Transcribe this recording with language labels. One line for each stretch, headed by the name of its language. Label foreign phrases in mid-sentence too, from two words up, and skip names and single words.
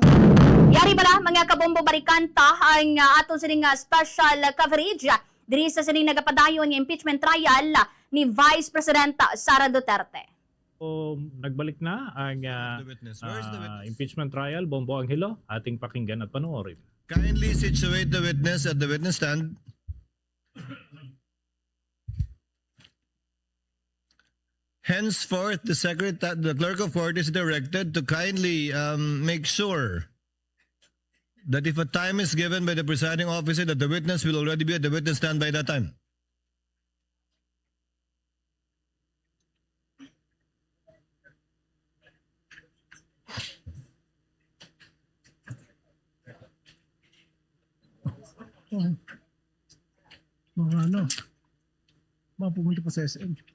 Hiligaynon: Yari bala mga kabombo barikanta ang aton sining
English: special coverage
Hiligaynon: diri sa sining nagapadayon nga
English: impeachment trial
Hiligaynon: ni Vice Presidenta Sara Duterte. So, nagbalik na ang
English: impeachment trial,
Hiligaynon: Bombo Anghelo,
Filipino: ating pakinggan at panoorin.
English: Kindly situate the witness at the witness stand. Henceforth, the clerk of court is directed to kindly make sure that if a time is given by the presiding officer, that the witness will already be at the witness stand by that time.
Filipino: Mga pumunta pa sa SM.